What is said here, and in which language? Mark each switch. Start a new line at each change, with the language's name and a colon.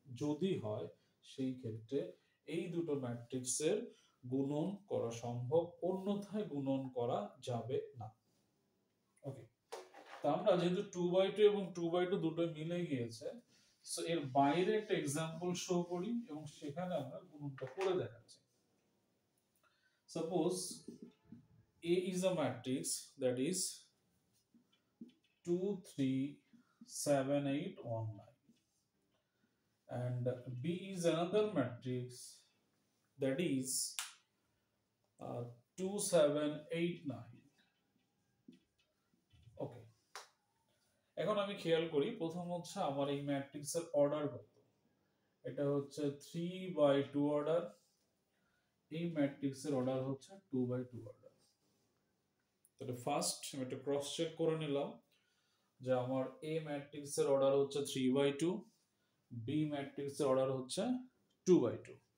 Bangla: যদি হয় সেই ক্ষেত্রে এই দুটো ম্যাট্রিক্সের গুণন করা সম্ভব, অন্যথায় গুণন করা যাবে না। ওকে, তো আমরা যেহেতু 2/2 এবং 2/2 দুটোই মিলে গিয়েছে, সো এর বাইরে একটা এক্সাম্পল শো করি এবং সেখানে আমরা গুণনটা করে দেখাচ্ছি।
English: Suppose A is a matrix that is 2 3 7 8 1 9, and B is another matrix that is 2 7 8 9.
Bangla: ওকে, এখন আমি খেয়াল করি প্রথম হচ্ছে আমার এই ম্যাট্রিক্সের অর্ডার কত। এটা হচ্ছে 3/2 অর্ডার, এই ম্যাট্রিক্সের অর্ডার হচ্ছে 2/2 অর্ডার। তাহলে ফার্স্ট আমি একটা ক্রস চেক করে নিলাম যে আমার এ ম্যাট্রিক্সের অর্ডার হচ্ছে 3/2, বি ম্যাট্রিক্সের অর্ডার হচ্ছে 2/2।